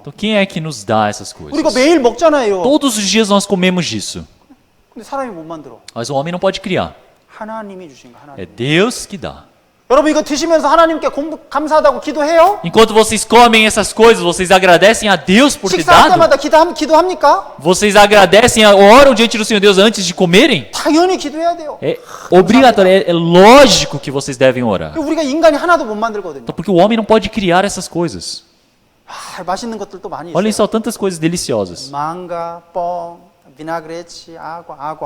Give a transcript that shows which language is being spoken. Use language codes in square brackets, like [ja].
[pt] Então quem é que nos dá essas coisas? [ko] 우리가 매일 먹잖아요. [pt] Todos os dias nós comemos disso. [ko] 근데 사람이 못 만들어. [pt] Mas o homem não pode criar. [ko] 하나님이 주신 거 [pt] É [ko] 하나님. [pt] Deus que dá. [ko] 여러분 이거 드시면서 하나님께 감사하다고 기도해요? [pt] Enquanto vocês comem essas coisas, vocês agradecem a Deus por ter [ko] 식사할 [pt] dado? [ko] 때마다 기도합니까? [pt] Vocês agradecem, oram diante do Senhor Deus antes de comerem? [ko] 당연히 기도해야 돼요. [pt] É obrigatório, é lógico que vocês devem orar. [ko] 우리가 인간이 하나도 못 만들거든요. [pt] Porque o homem não pode criar essas coisas. [ko] 맛있는 것들도 많이 [pt] Olhem [ko] 있어요. [pt] só tantas coisas deliciosas. 망가, 뻥, 비나그레치, água.